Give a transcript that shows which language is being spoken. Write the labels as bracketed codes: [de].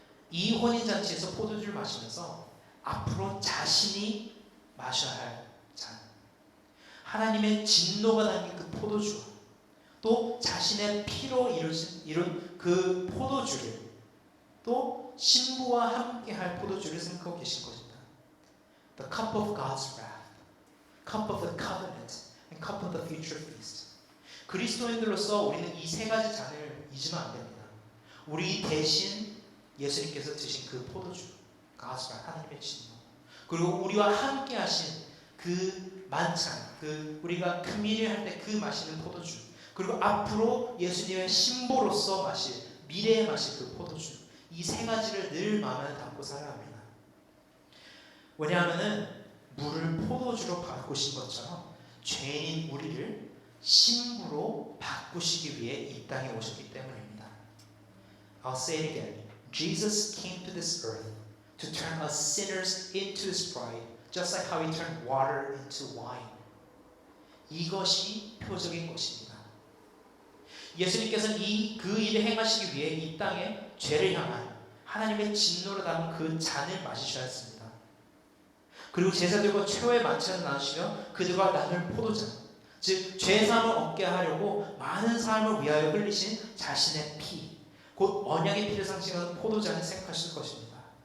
[ko] 이 혼인잔치에서 포도주를 마시면서 앞으로 자신이 마셔야 할 잔, 하나님의 진노가 담긴 그 포도주와 또 자신의 피로 이룬 그 포도주를 또 신부와 함께 할 포도주를 생각하고 계신 것입니다. [en] The cup of God's wrath, cup of the covenant, and cup of the future feast. [ko] 그리스도인들로서 우리는 이 세 가지 잔을 잊으면 안 됩니다. 우리 대신 예수님께서 드신 그 포도주, [en] God's wrath, [ko] 하나님의 진노, 그리고 우리와 함께 하신 그 만찬, 그 우리가 금일을 할 때 그 마시는 포도주, 그리고 앞으로 예수님의 신부로서 마실, 미래에 마실 그 포도주, 이 세 가지를 늘 마음에 담고 살아야 합니다. 왜냐하면 물을 포도주로 바꾸신 것처럼 죄인인 우리를 신부로 바꾸시기 위해 이 땅에 오셨기 때문입니다. [en] I'll say it again. Jesus came to this earth to turn us sinners into His bride, just like how He turned water into wine. [ko] 이것이 표적인 것입니다. 예수님께서는 그 일을 행하시기 위해 이 땅에 죄를 향한 하나님의 진노를 담은 그 잔을 마시셔야 했습니다. 그리고 제자들과 최후의 만찬을 나누시며 그들과 나눌 포도잔, 즉 죄사함을 얻게 하려고 많은 사람을 위하여 흘리신 자신의 피, 곧 언약의 피를 상징하는 포도잔을 생각하실 것입니다.